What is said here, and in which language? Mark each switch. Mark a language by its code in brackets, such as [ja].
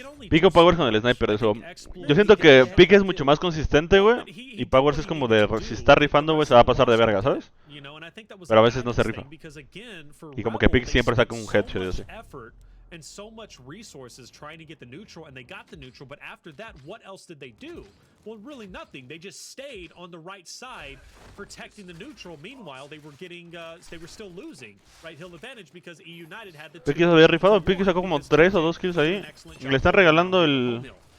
[es] Pico Powers con el sniper, eso. Yo siento que Pick es mucho más consistente, güey. Y Powers es como de, si está rifando, güey, se va a pasar de verga, ¿sabes? Pero a veces no se rifa. Y como que Pick siempre saca un headshot y así. [en] And so much resources trying to get the neutral, and they got the neutral, but after that, what else did they do? Well, really nothing. They just stayed on the right side, protecting the neutral. Meanwhile, they were getting, they were still losing right hill advantage because eUnited had the. [es] Pick había rifado, Pick sacó como 3 o 2 kills ahí. Le están regalando el.